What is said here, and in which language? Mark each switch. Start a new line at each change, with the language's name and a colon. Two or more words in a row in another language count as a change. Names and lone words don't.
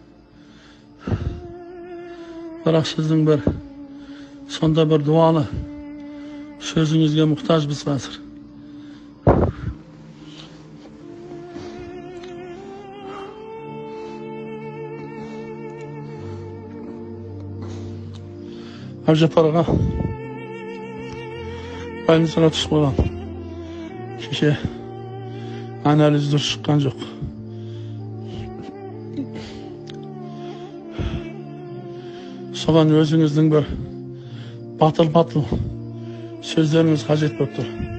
Kyrgyz: Бирок сиздин бир сонда бир дуалы сөзүңүзгө муктажбыз азыр. Абжапарга байланысына түшүп калган.
Kazakh: Кеше анализ дұрыс шыққан жоқ. Соған өзіңіздің бір батыл сөздеріңіз қажет болып тұр.